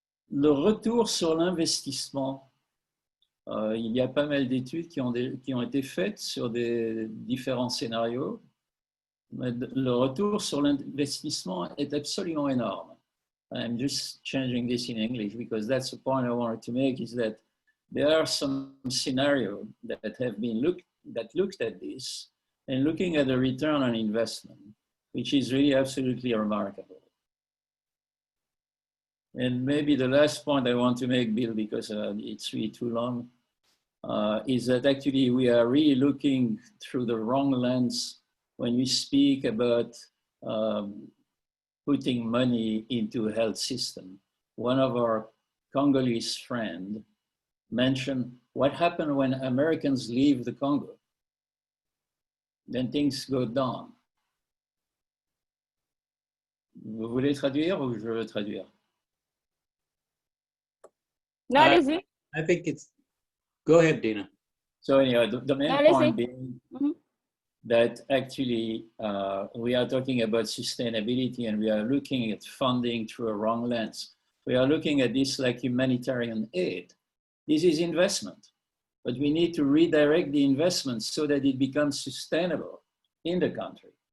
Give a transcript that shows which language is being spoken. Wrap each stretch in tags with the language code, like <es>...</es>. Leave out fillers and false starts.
<fr>Le retour sur l'investissement, il y a pas mal d'études qui ont été faites sur des différents scénarios, mais le retour sur l'investissement est absolument énorme.</fr> <en>I'm just changing this in English because that's the point I wanted to make, is that there are some scenarios that have been looked at this and looking at the return on investment, which is really absolutely remarkable. And maybe the last point I want to make, Bill, because it's really too long, is that actually we are really looking through the wrong lens when we speak about putting money into a health system. One of our Congolese friends mentioned what happened when Americans leave the Congo. Then things go down.</en> <fr>Vous voulez traduire ou je veux traduire? No, allez-y.</fr> <en>I think it's, go ahead, Dina. So anyway, the main point being that actually we are talking about sustainability and we are looking at funding through a wrong lens. We are looking at this like humanitarian aid. This is investment, but we need to redirect the investment so that it becomes sustainable in the country.</en>